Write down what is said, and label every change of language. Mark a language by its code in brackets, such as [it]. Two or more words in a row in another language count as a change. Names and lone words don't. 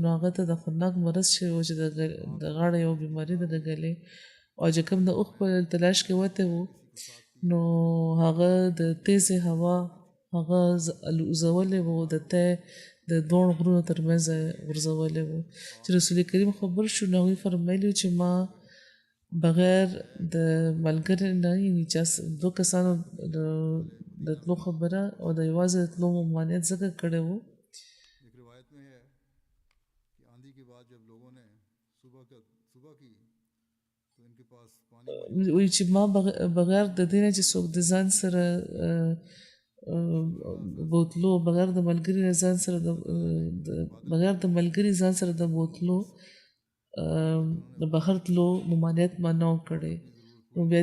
[ps] نو هغه ته د خطرناک مرض شوی و چې د غاړې یو بیماري ده د ګلې او چې کوم د اوښ په تلاش کې وتی و نو هغه د تیزې هوا هغه الوزولی و د تی د دواړو غرونو ترمنځ غورځولی و چې رسول کریم خبر شو نو هغوی فرمایلي چې ما بغیر د ملګري نه یعنې چا دوه کسانو د تلو خبره او د یوازې د تلو ممانعت ځکه کړی و [ur] ایک روایت میں ہے کہ آندھی کے بعد جب لوگوں نے صبح کی تو ان کے پاس پانی [ps] وایي چې ما بغیر د دې نه چې څوک د ځان سره بوتلو بغیر د ملګري نه ځان سره بغیر د ملګري ځان سره د بوتلو د بهر تلو ممانعت ما نه و کړی نو بیا